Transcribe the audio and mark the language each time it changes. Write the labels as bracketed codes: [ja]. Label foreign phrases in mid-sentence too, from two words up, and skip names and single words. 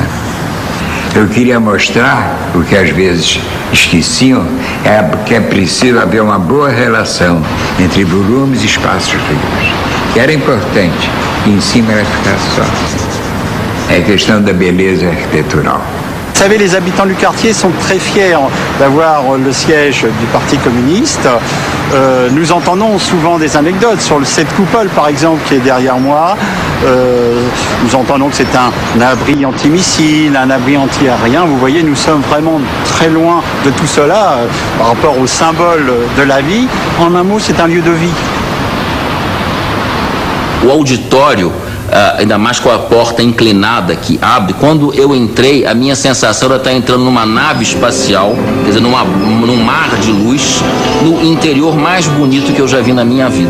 [pt] Eu queria mostrar, o que às vezes esqueciam, que é preciso haver uma boa relação entre volumes e espaços livres. Que era importante, e em cima era ficar só. É questão da beleza arquitetural. [fr] Vous savez, les habitants du quartier sont très fiers d'avoir le siège du Parti communiste. Nous entendons souvent des anecdotes sur cette coupole, par exemple, qui est derrière moi. Nous entendons que c'est un abri antimissile, un abri anti-aérien. Vous voyez, nous sommes vraiment très loin de tout cela par rapport au symbole de la vie. En un mot, c'est un lieu de vie. [pt] O auditório, ainda mais com a porta inclinada que abre, quando eu entrei, a minha sensação era estar entrando numa nave espacial, quer dizer, num mar de luz, no interior mais bonito que eu já vi na minha vida.